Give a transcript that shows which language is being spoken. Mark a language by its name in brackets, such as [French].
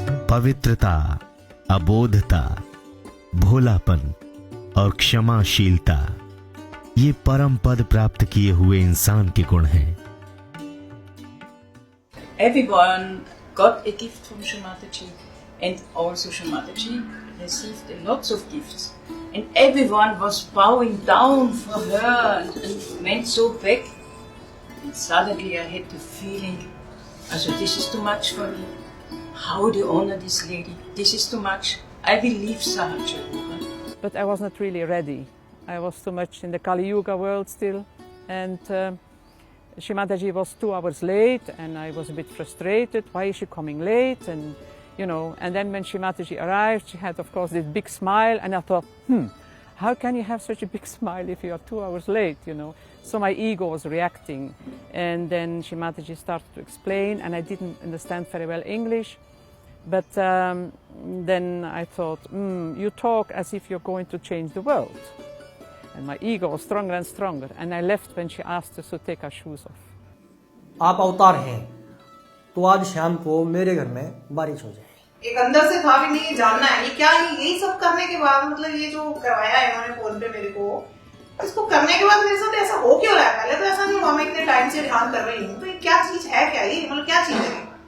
[Hindi] पवित्रता, अबोधता, भोलापन और क्षमाशीलता ये परम पद प्राप्त किए हुए इंसान के गुण हैं। [English] Everyone got a gift from Shri Mataji, and also Shri Mataji received lots of gifts. And everyone was bowing down for her and went so back. And suddenly I had the feeling, also this is too much for me. How do you honor this lady? This is too much. I will leave Sahaja. But I was not really ready. I was too much in the Kali Yuga world still. And Shri Mataji was 2 hours late and I was a bit frustrated. Why is she coming late? And you know, and then when Shri Mataji arrived, she had of course this big smile and I thought, how can you have such a big smile if you are 2 hours late, you know? So my ego was reacting. And then Shri Mataji started to explain and I didn't understand very well English. But then I thought, you talk as if you're going to change the world. And my ego was stronger and stronger. And I left when she asked us to take our shoes off. [Hindi] आप अवतार हैं, तो आज शाम को मेरे घर में बारिश हो जाए। एक अंदर से था भी नहीं जानना है ये क्या है। यही सब करने के बाद मतलब ये जो करवाया है इन्होंने फोन पे मेरे को, इसको करने के बाद मेरे साथ ऐसा हो क्यों रहा है? पहले तो ऐसा नहीं हुआ, मैं इतने टाइम से ध्यान कर रही हूँ। तो ये क्या चीज है, क्या ये मतलब क्या चीज है?